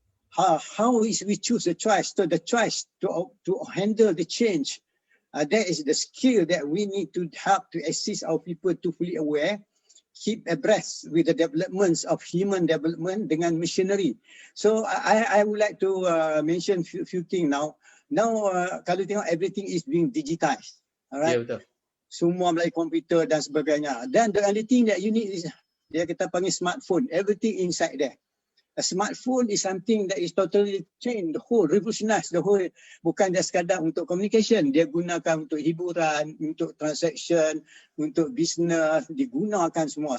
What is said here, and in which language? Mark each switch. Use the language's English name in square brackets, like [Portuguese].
[English] How is we choose a choice? So the choice to handle the change, that is the skill that we need to help to assist our people to fully aware, keep abreast with the developments of human development dengan machinery. So I would like to mention few things now. Now [Malay] kalau tengok [English] everything is being digitized, alright? [Malay] Yeah, betul. Semua melalui komputer dan sebagainya. [English] Dan the only thing that you need is [Malay] dia kita panggil [English] smartphone. Everything inside there. A smartphone is something that is totally changed the whole, revolutionize the whole. [Malay] Bukan dia sekadar untuk communication, dia gunakan untuk hiburan, untuk transaction, untuk business, digunakan semua.